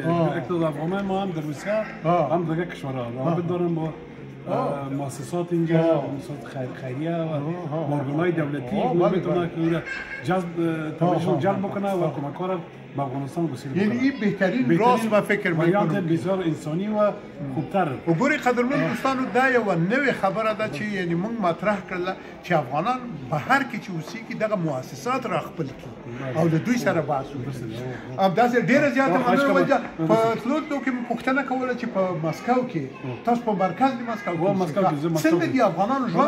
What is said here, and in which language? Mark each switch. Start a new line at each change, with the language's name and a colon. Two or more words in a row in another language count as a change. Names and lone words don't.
Persian: اقتصاد افغان ما هم در روسیه هم دیگر کشورها رابط دارن با مؤسسات اینجا مؤسسات خیریه و ارگان‌های دولتی میتونه که توجه جلب بکنه و کمک‌ها را به افغانستان بسیار یعنی این بهترین راست و فکر میکنم بسیار انسانی و خوبتر.
Pashto: وګورئ قدرمن دوستانو دا یو نوې خبره ده چې یعنی موږ مطرح کړله چې افغانان بهر کې چې اوسېږي دغه مؤسسات را خپل کړي او د دوی سره بحث وکړي. همداسې ډېره زیاته مننه وجه په تلو کې مې پوښتنه کوله چې په مسکو کې تاسو په مرکز د مسکو کې څنګه دي افغانانو ژوند